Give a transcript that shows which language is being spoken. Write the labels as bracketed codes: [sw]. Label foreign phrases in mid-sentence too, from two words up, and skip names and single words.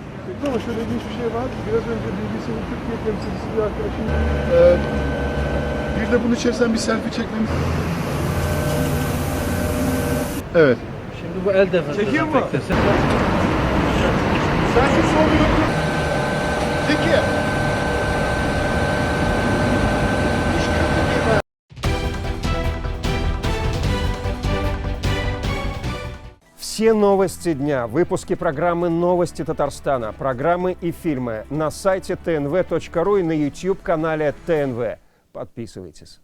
[tr] Çekti ama şöyle ilginç bir şey var. Biraz önce BBC'nin Türkiye temsilcisi bir arkadaşım bir de bunun içerisinden bir selfie çekmemiz. Evet. Şimdi bu el defası. Çekiyor mu? Sanki soruyor. Zeki. [ru] Все новости дня, выпуски программы «Новости Татарстана», программы и фильмы на сайте tnv.ru и на YouTube-канале ТНВ. Подписывайтесь.